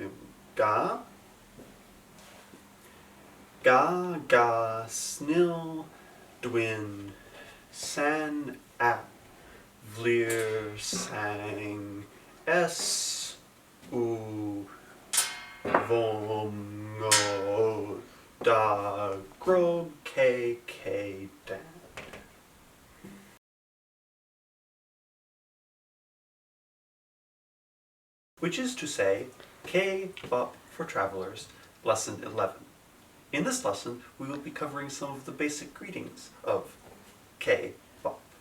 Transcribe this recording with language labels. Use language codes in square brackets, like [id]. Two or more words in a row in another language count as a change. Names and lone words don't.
[en] ga snil dwin san ap vlir sang s u vom ngo da grog k dan. Which is to say, K-Bop for Travelers, Lesson 11. In this lesson, we will be covering some of the basic greetings of K-Bop.